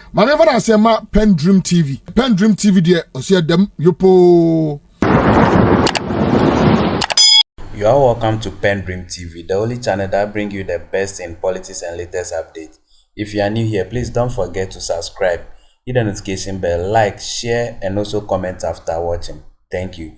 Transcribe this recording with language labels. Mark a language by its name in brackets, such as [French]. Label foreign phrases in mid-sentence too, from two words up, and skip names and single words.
[English] Manever I say ma PENDREAM TV. PENDREAM TV there, osia dem yopo. You are welcome to PENDREAM TV, the only channel that brings you the best in politics and latest updates. If you are new here, please don't forget to subscribe, hit the notification bell, like, share, and also comment after watching. Thank you.